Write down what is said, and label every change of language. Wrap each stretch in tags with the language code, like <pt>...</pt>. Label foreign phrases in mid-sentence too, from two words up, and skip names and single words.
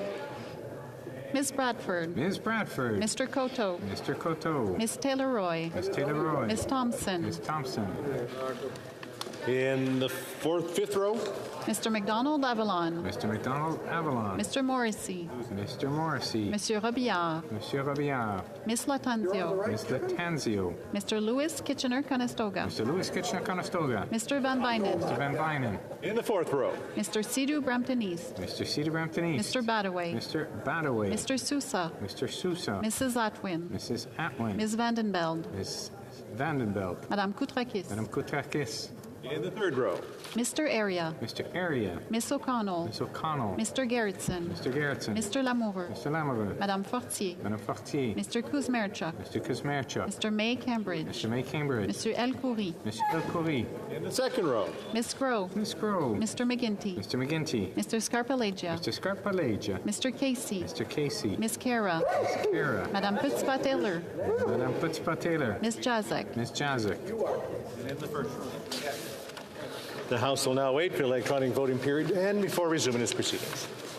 <en>Miss Bradford. Miss Bradford. Mr. Coteau. Mr. Coteau. Miss Taylor-Roy. Miss Taylor-Roy. Miss Thompson. Miss Thompson. In the fifth row. Mr. McDonald Avalon. Mr. McDonald Avalon. Mr. Morrissey. Mr. Morrissey. Monsieur Robillard. Monsieur Robillard. Miss Latanzio. Ms. Latanzio. Mr. Lewis Kitchener-Conestoga. Mr. Lewis Kitchener-Conestoga. Mr. Van Vynen. Mr. Van Vynen. In the fourth row. Mr. Sidhu Brampton East. Mr. Cedar Brampton East. Mr. Badaway. Mr. Badaway. Mr. Sousa. Mr. Sousa. Mrs. Atwin. Mrs. Atwin. Ms. Vandenbeld. Ms. Vandenbeld. Madame Koutrakis. Madame Koutrakis. In the third row. Mr. Area. Mr. Area. Miss O'Connell. Miss O'Connell. Mr. Gerritsen. Mr. Gerritsen. Mr. Lamoureux. Mr. Lamoureux. Madame Fortier. Madame Fortier. Mr. Kuzmerchuk. Mr. Kuzmerchuk. Mr. May Cambridge. Mr. May Cambridge. Mr. El Khoury. Mr. El Khoury. In the second row. Miss Grove. Miss Grove. Mr. McGinty. Mr. McGinty. Mr. Scarpalagia. Mr. Scarpalagia. Mr. Casey. Mr. Casey. Miss Kara. Miss Kara. Madame Putzpa-Taylor. Madame Putzpa-Taylor. Miss Jazek. Miss Jazek. In the first row. The House will now wait for the electronic voting period and before resuming its proceedings.</en>